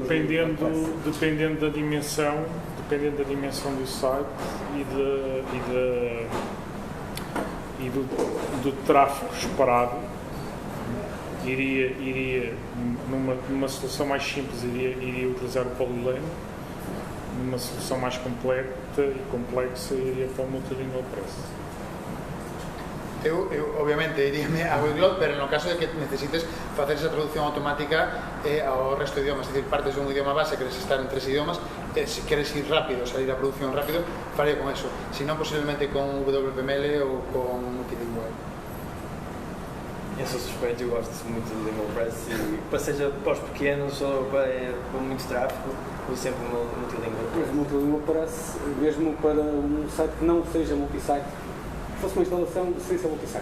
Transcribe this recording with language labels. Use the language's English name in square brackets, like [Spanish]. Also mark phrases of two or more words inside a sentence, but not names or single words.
[Portuguese] dependendo da dimensão do site e do tráfego esperado, iria numa solução mais simples, iria utilizar o Polylane. Numa solução mais completa e complexa, iria para o Multilingual Press. [Galician] Eu obviamente iríame ao Egglot, pero no caso de que necesites facer esa traducción automática ao resto de idiomas, é dicir, partes dun idioma base, queres estar en 3 idiomas, se queres ir rápido, salir a produción rápido, faría con eso, si non posiblemente con WPML ou con Multilingual. [Portuguese] Eu sou suspeito, eu gosto muito do Lingual Press e para seja para os pequenos ou para muito tráfego, eu sempre Multilingual Press. Mas Multilingual Press, mesmo para um site que não seja multisite, fosse uma instalação de serviço multisite.